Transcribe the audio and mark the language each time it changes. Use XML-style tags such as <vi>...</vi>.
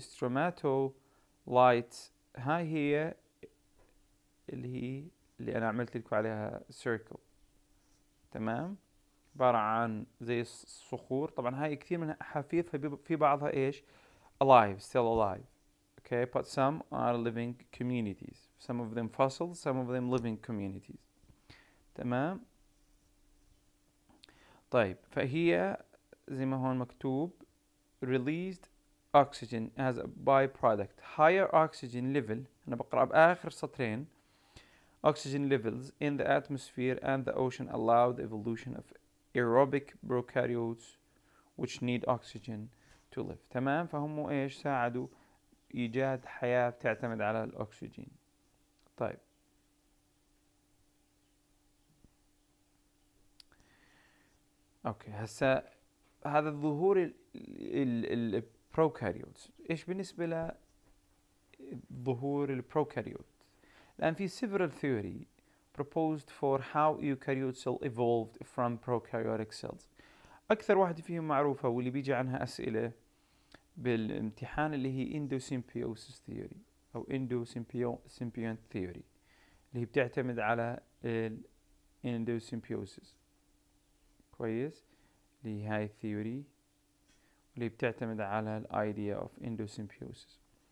<ar>stromatolites هاي هي اللي انا عملت لكم عليها circle. تمام. عبارة عن زي الصخور. طبعا هاي كثير منها حفيظ في بعضها ايش؟</ar> <en>alive, still alive. okay. but some are living communities. some of them fossils, some of them living communities.</en> <ar>تمام. طيب فهي زي ما هون مكتوب</ar> <en>released oxygen as a byproduct. higher oxygen level،</en> <ar>أنا بقرأ بآخر سطرين.</ar> <en>oxygen levels in the atmosphere and the ocean allow the evolution of aerobic prokaryotes which need oxygen to live.</en> <ar>تمام. فهم ايش؟ ساعدوا ايجاد حياة تعتمد على الاكسجين. طيب اوكي. هسا هذا الظهور البروكاريوتس ايش بالنسبة لظهور البروكاريوت؟ الآن في</ar> <en>several theory proposed for how eukaryote cell evolved from prokaryotic cells.</en> <ar>أكثر واحدة فيهم معروفة واللي بيجي عنها أسئلة بالامتحان اللي هي endosymbiosis theory أو endosymbiont theory اللي هي بتعتمد على endosymbiosis. كويس. اللي هاي الثيوري اللي بتعتمد على ال</ar> <en>idea of endosymbiosis.</en>